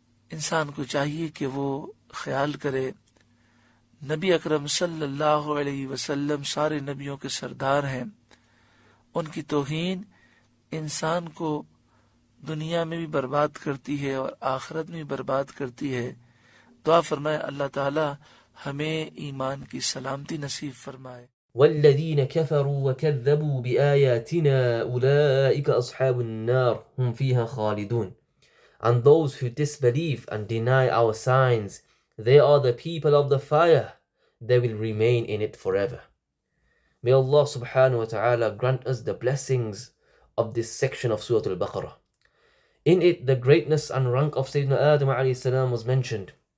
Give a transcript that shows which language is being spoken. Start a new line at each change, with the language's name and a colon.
Hindi: इंसान को चाहिए कि वो ख्याल करे, नबी अकरम सल्लल्लाहु अलैहि वसल्लम सारे नबियों के सरदार हैं, उनकी तौहीन इंसान को दुनिया में भी बर्बाद करती है और आखिरत में भी बर्बाद करती है। दुआ फरमाए अल्लाह ताला हमें ईमान की सलामती नसीब फरमाए।
Arabic: والذين كفروا وكذبوا بآياتنا أولئك أصحاب النار هم فيها خالدون.
English: And those who disbelieve and deny our signs, they are the people of the fire. They will remain in it forever. May Allah subhanahu wa ta'ala grant us the blessings of this section of Surah Al-Baqarah. In it, the greatness and rank of Sayyidina Adam alayhi salam was mentioned.